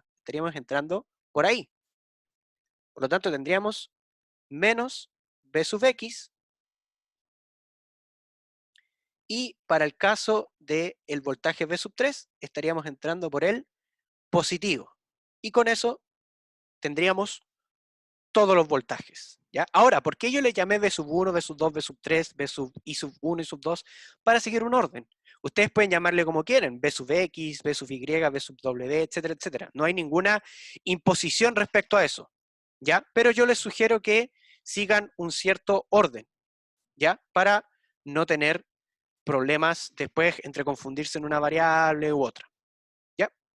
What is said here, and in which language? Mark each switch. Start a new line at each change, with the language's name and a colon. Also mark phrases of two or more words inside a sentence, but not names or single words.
Spanish: Estaríamos entrando por ahí. Por lo tanto, tendríamos menos V sub X. Y para el caso del voltaje V sub 3, estaríamos entrando por el positivo. Y con eso tendríamos todos los voltajes. ¿Ya? Ahora, ¿por qué yo le llamé V sub 1, V sub 2, V sub 3, V sub I sub 1 y sub 2? Para seguir un orden. Ustedes pueden llamarle como quieren, V sub X, V sub Y, V sub W, etcétera, etcétera. No hay ninguna imposición respecto a eso, ¿ya? Pero yo les sugiero que sigan un cierto orden, ¿ya? Para no tener problemas después entre confundirse en una variable u otra, ¿ya?